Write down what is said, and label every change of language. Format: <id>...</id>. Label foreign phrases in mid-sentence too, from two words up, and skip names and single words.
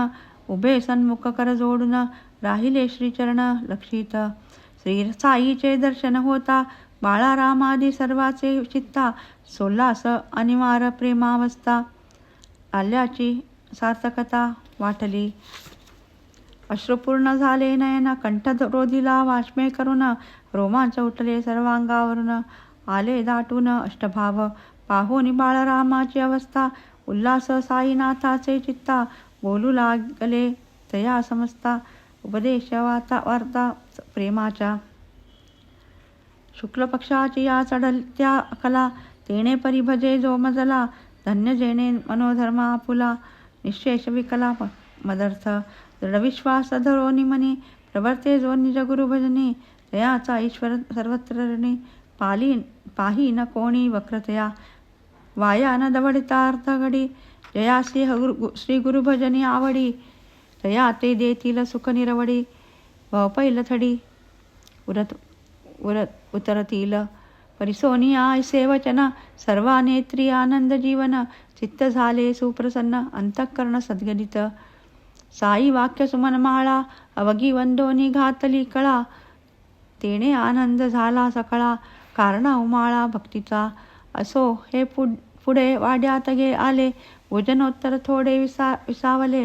<mr>उभे सन्मुख कर जोडून, राहिले श्रीचरण लक्षित. श्री साईचे दर्शन होता, बाळा रामादी सर्वाचे चित्ता. सोल्लास अनिवार्य प्रेमावस्था, आल्याची सार्थकता वाटली. अश्रुपूर्ण झाले नयन, कंठ रोधिला वाष्मे करून. रोमांच उठले सर्वांगावरून, आले दाटून अष्टभाव. पाहोनी बाळरामाची अवस्था, उल्हास साईनाथाचे चित्ता. बोलू लागले तया समजता, उपदेश वार्ता प्रेमाच्या. शुक्ल पक्षाची या चढत्या कला, तेणे परी भजे जो मजला. धन्य जेणे मनोधर्म आपुला, निशेष विकला मदर्थ. दृढविश्वास धरोनी मनी, प्रवर्ते जो निज गुरु भजनी. तयाचा ईश्वर सर्वत्र ऋणी, पाही न कोणी वक्रतया. वाया न दवडिता अर्थ घडी, जयासी श्री गुरु भजनी आवडी. तया ते देतील सुख निरवडी, भवपैल थडी उतरतील. परिसोनिया ऐसे वचन, सर्वा नेत्री आनंद जीवन. चित्त झाले सुप्रसन्न, अंतःकरण सद्गदित. साई वाक्य सुमन माळा, अवघी वंदोनी घातली कळा. तेणे आनंद झाला सकळा, कारणा उमाळा भक्तीचा. असो हे पुढे वाड्यात आले, भोजनोत्तर थोडे विसावले.</mr>